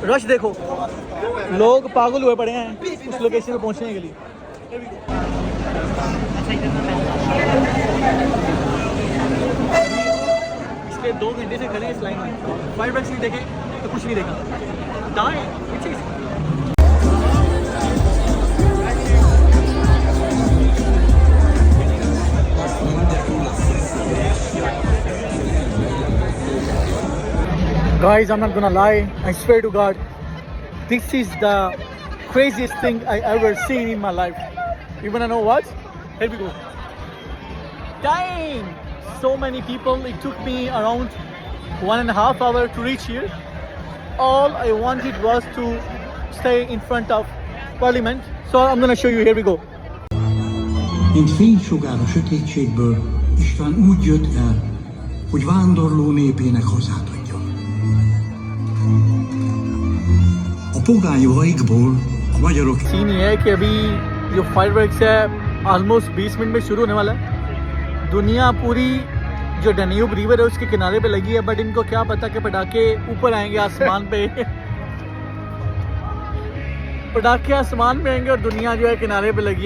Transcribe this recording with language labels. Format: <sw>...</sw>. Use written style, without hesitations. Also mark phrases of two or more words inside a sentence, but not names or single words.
<hi>रश देखो, लोग पागल हुए पड़े हैं उस लोकेशन पे पहुँचने के लिए। इसके 2 घंटे से खड़े हैं इस लाइन में, फायरवर्क्स नहीं देखे तो कुछ नहीं देखा। दाएं पीछे</hi> <en>Guys, I'm not gonna lie, I swear to God, this is the craziest thing I ever seen in my life. You wanna know what? Here we go. Dang! So many people, it took me around 1.5 hours to reach here. All I wanted was to stay in front of Parliament. So I'm gonna show you, here we go.</en> <hu>Mint fénysugár a sötétségből, István úgy jött el, hogy vándorló népének hazát adjon. A pogány vajkból a magyarok...</hu> <hi>सीन ये है कि अभी जो फायरवर्क्स है ऑलमोस्ट 20 मिनट में शुरू होने वाला है। दुनिया पूरी जो डैन्यूब रिवर है उसके किनारे पे लगी है, बट इनको क्या पता कि पटाखे ऊपर आएंगे आसमान पे पटाखे आसमान पे आएंगे और दुनिया जो है किनारे पे लगी है।</hi>